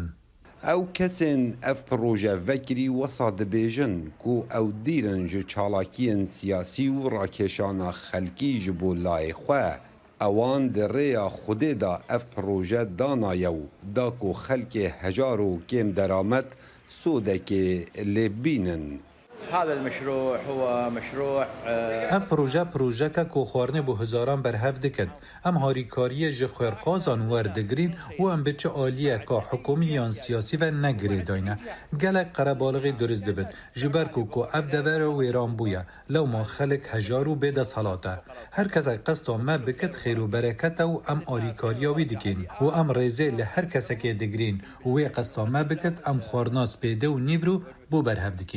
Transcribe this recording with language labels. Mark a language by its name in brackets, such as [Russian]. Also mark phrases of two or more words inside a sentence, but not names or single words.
[Kurdish] Ew kesên ev proje vekirî wesa dibêjin ku ew dîrin ji çalakiyên siyasî û rakeşana xelkî ji bo layê xwe. Ewan di rêya Xwedê da ev proje danaye û da ku xelkê hejar û kêmderamet sodekê lê bînin. [Arabic] هذا المشروع هو مشروع [Kurdish] ev projeka ku xwarinê bo hezaran berhev dikin. Em harîkariyê ji xwêrxwazan werdigirîn û em bi çi aliyeka hikûmî yan siyasî ve negirê dayne. Gelek qerebalixî duriz dibin ji ber ku ev devere wêran bûye. Lewma xelek hejar û bêdesthilat e. Her kesek qesta me bikit xêr û bereket e û em alîkariya wî dikin û em rêzê li her kesekê digirîn û wê qesta me bikit em xwarina spêde û nîvr û bo berhev dikin.